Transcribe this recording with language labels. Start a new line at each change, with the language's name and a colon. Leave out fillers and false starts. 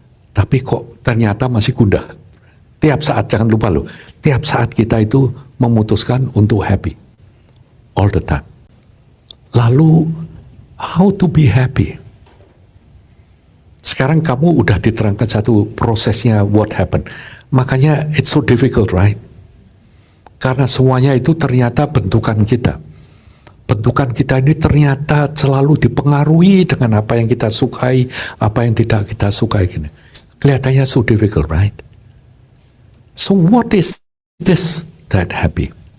Indonesian: Tapi kok ternyata masih gundah. Tiap saat, jangan lupa loh, tiap saat kita itu memutuskan untuk
English: happy all the time.
Indonesian: Lalu,
English: how to be happy?
Indonesian: Sekarang kamu udah diterangkan satu prosesnya
English: what happened.
Indonesian: Makanya
English: it's so difficult, right?
Indonesian: Karena semuanya itu ternyata bentukan kita. Bentukan kita ini ternyata selalu dipengaruhi dengan apa yang kita sukai, apa yang tidak kita sukai. Gini. Kelihatannya
English: so difficult, right? So what is this that happy?